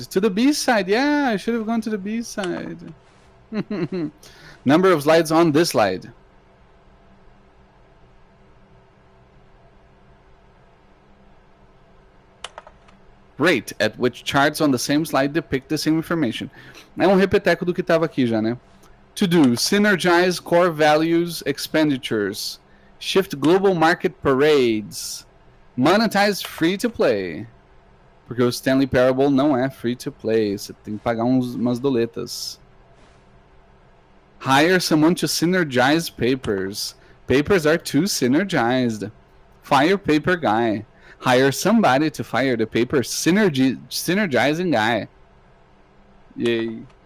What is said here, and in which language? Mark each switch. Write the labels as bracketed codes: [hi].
[en] To the b-side, yeah, I should have gone to the b-side. Number of slides on this slide. Rate at which charts on the same slide depict the same information. [pt] É um repeteco do que estava aqui já, né? [en] To do, synergize core values expenditures. Shift global market parades. Monetize free to play. [pt] Porque o Stanley Parable não é free to play. Você tem que pagar umas doletas. [en] Hire someone to synergize papers. Papers are too synergized. Fire paper guy. Hire somebody to fire the paper synergizing guy. Yay.